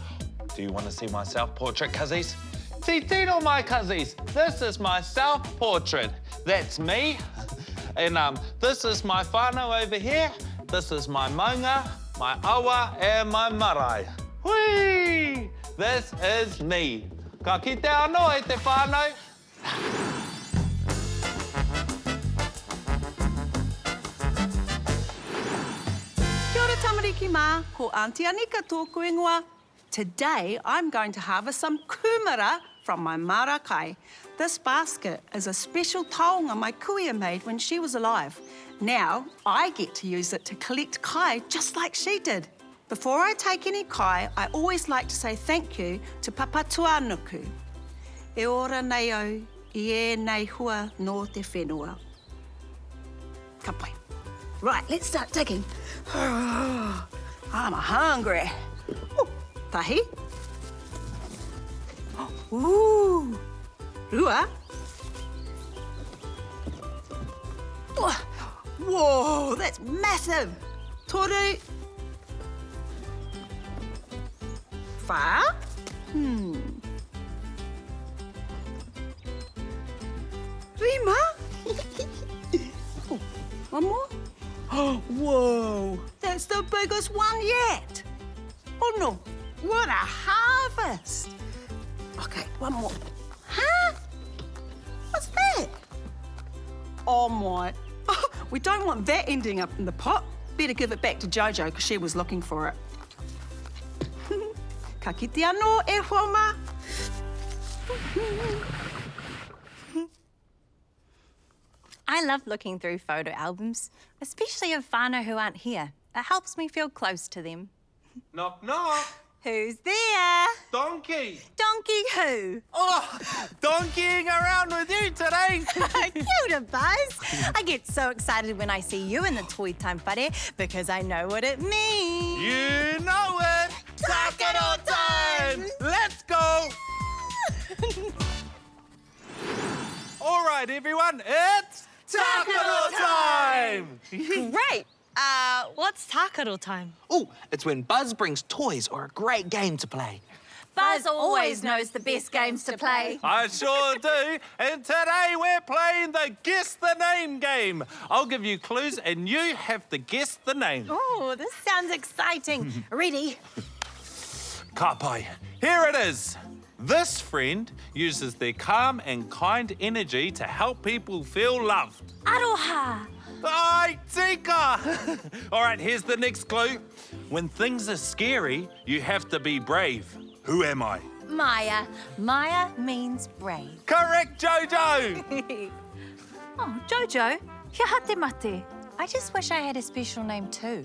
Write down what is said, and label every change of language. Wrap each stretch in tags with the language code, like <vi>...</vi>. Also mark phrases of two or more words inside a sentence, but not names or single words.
<en>Do you want to see my self-portrait, cuzzies? Titino, my cuzzies. This is my self-portrait. That's me. And this is my whānau over here. This is my maunga, my awa, and my marae. Whee! This is me.</en> <mi>Ka kite anō e te whānau. Kia ora tamariki mā, ko Auntie Anika tōku ingoa.</mi> <en>Today, I'm going to harvest some kumara from my marakai. This basket is a special taonga my kuia made when she was alive. Now, I get to use it to collect kai just like she did. Before I take any kai, I always like to say thank you to Papa Tuanuku.</en> <mi>E ora nei au, I e nei hua no te whenua. Ka pai.</mi> <en>Right, let's start digging. I'm hungry. Ooh, tahi. Ooh. Rua. Oh, whoa, that's massive.</en> <mi>Toru. Wha?</mi> <en>Rima. Oh, one more. Oh, whoa, that's the biggest one yet. Oh no, what a harvest. Okay, one more. Huh? What's that? Oh my, we don't want that ending up in the pot. Better give it back to Jojo because she was looking for it.</en> <mi>Ka kite anō e whoma.</mi> <en>I love looking through photo albums, especially of whānau who aren't here. It helps me feel close to them. Knock, knock. Who's there? Donkey. Donkey who? Oh, donkeying around with you today.</en> <mi>Kia ora,</mi> <en>Buzz. I get so excited when I see you in the Toi Time whare because I know what it means. You know it. Takaro time. Let's go. All right, everyone, it's Takaro time. Great. What's Takaro time? Oh, it's when Buzz brings toys or a great game to play. Buzz always knows the best games to play. I sure do. And today we're playing the Guess the Name game. I'll give you clues and you have to guess the name. Oh, this sounds exciting. Ready?</en> <mi>Ka pai.</mi> <en>Here it is. This friend uses their calm and kind energy to help people feel loved. Aroha.</en> <mi>Ai, tika!</mi> <en>All right, here's the next clue. When things are scary, you have to be brave. Who am I? Maya. Maya means brave. Correct, Jojo! Oh, Jojo,</en> <mi>kia hate mate.</mi> <en>I just wish I had a special name too.</en>